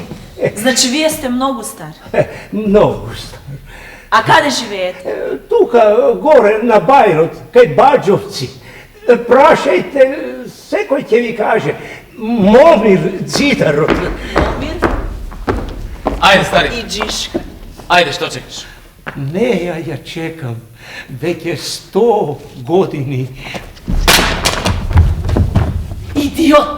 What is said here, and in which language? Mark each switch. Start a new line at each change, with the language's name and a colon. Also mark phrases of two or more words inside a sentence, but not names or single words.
Macedonian: Значи вие сте многу стар. Многу стар. А каде живеете? Тука, горе на Бајрот, кај Баџовци. Прашајте, секој ќе ви каже. Момир Дзидарот. Момир?
Serbian: Ajde, stari. I Džiška. Ajde, što čekaš? Ne, ja čekam. Već je 100 godini. Idiot!